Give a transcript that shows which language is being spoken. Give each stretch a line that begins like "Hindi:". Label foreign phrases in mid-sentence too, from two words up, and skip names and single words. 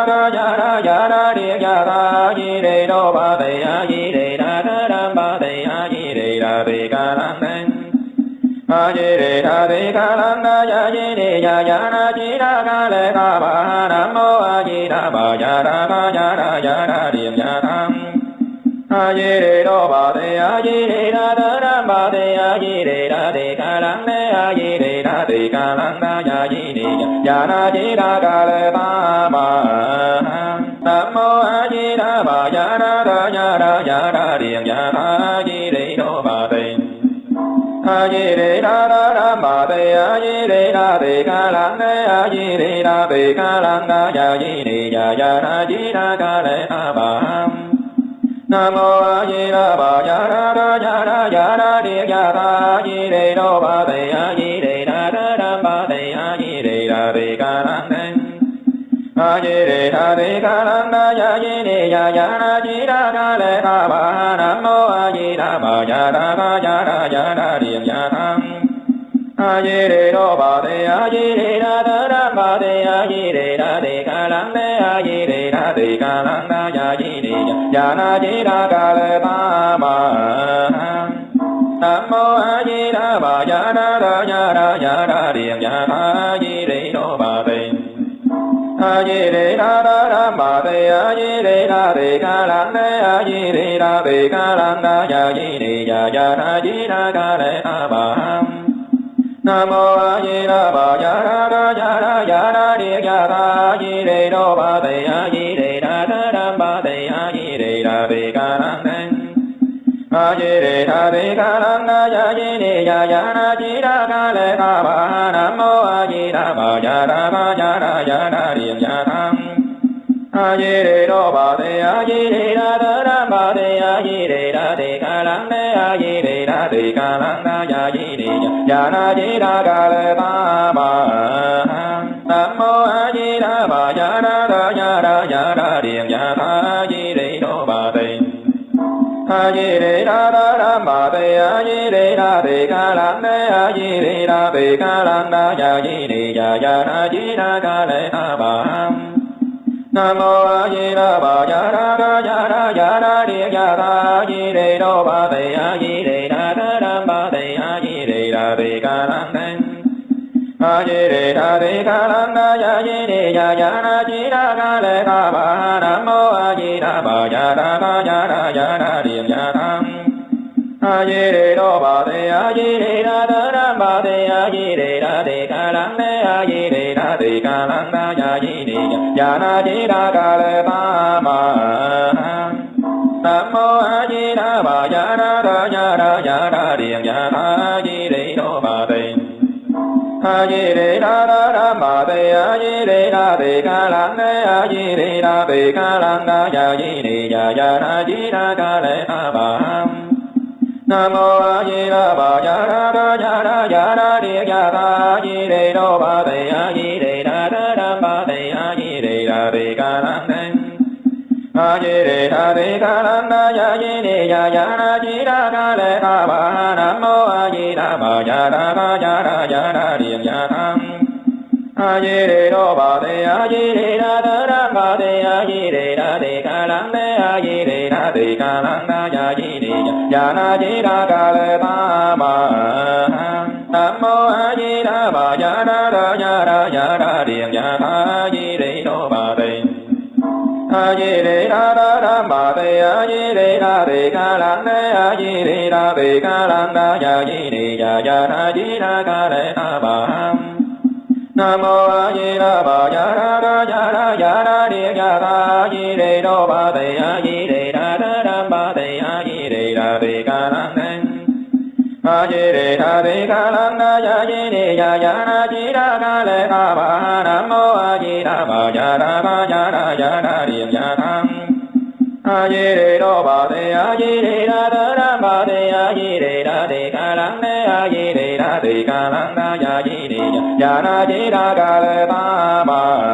Vietnamese: đà địa ya ta di đà bà đề a di đà đà bà đề a di đà đề ca lăng đề a di đà đề ca lăng na ya di ya na di đà ca lệ ta ba nam mô a di đà bà ya đà điểm ya tham a di đà bà đề a di đà đà bà đề a di đà đề ca lăng đề a di đà đề ca lăng na ya di ya na di đà ca lệ ta ba nam mô a di đà bà ya đà điểm ya tha di đà bà đề a di đà đà bà đề a di đà đề ca lăng đề a di đà đề ca lăng na ya di ya na di đà ca lệ ta ba nam mô a di đà bà ya đà địa ya ta di đà bà đề a di đà đà bà đề a di đà đề ca lăng đề a di đà đề ca lăng na ya di ya na di đà ca lệ ta ba nam mô a di đà bà ya đà điểm ya tham a di đà bà đề a di đà đà bà đề a di đà đề ca lăng đề a di đà đề ca lăng na ya di ya na di đà ca lệ ta ba nam mô a di đà bà ya đà điểm ya tha di đà bà đề a di đà đà bà đề a di đà đề ca lăng đề a di đà đề ca lăng na ya di ya na di đà ca lệ ta ba nam mô a di đà bà ya đà địa ya ta di đà bà đề a di đà đà bà đề a di đà đề ca lăng đề a di đà đề ca lăng na ya di ya na di đà ca lệ ta ba nam mô a di đà bà ya đà điểm ya tham a di đà bà đề a di đà đà bà đề a di đà đề ca lăng đề a di đà đề ca lăng na ya di ya na di đà ca lệ ta ba nam mô a di đà bà ya đà điểm ya tha di đà bà đề a di đà đà bà đề a di đà đề ca lăng đề a di đà đề ca lăng na ya di ya na di đà ca lệ ta ba nam mô a di đà bà ya đà địa ya ta di đà bà đề a di đà đà bà đề a di đà đề ca lăng đề a di đà đề ca lăng na ya di ya na di đà ca lệ ta ba nam mô a di đà bà ya đà điểm ya tham a di đà bà đề a di đà đà bà đề a di đà đề ca lăng đề a di đà đề ca lăng na ya di ya na di đà ca lệ ta ba nam mô a di đà bà ya đà điểm ya tha di đà bà đề a di đà đà bà đề a di đà đề ca lăng đề a di đà đề ca lăng na ya di ya na di đà ca lệ ta ba nam mô a di đà bà ya đà địa ya ta di đà bà đề a di đà đề ca lăng đen a di đà đề ca lăng đa ya di đề ya ya na di đà ca lệ ca ba nam mô a di đà bà ya đà ba ya đà điện ya tham a di đà bà đề a di đà đa đa bà đề a di đà đề ca lăng đê a di đà đề ca lăng đa ya di đề ya na di đà ca lệ ta bà nam mô a di đà bà ya đà điện ya tha di đà bà đề a di đà đa bà đề a di đà đề ca lăng đê a di đà đề ca lăng đa ya di đà ya na di đà ca lệ ta bà nam mô a di đà bà ya đà điện ya tha di đà bà đề a di đà đa bà đề a di đà đề ca lăng đê a di đà đề ca lăng đa ya di đà ya na di đà ca lệ ta bà nam mô a di đà bà ya đà điện ya tham a di đà bà đề a di đà đa bà đề a di đà đề ca lăng đê a di đà đề ca lăng đa ya di đà ya na di đà ca lệ ta bà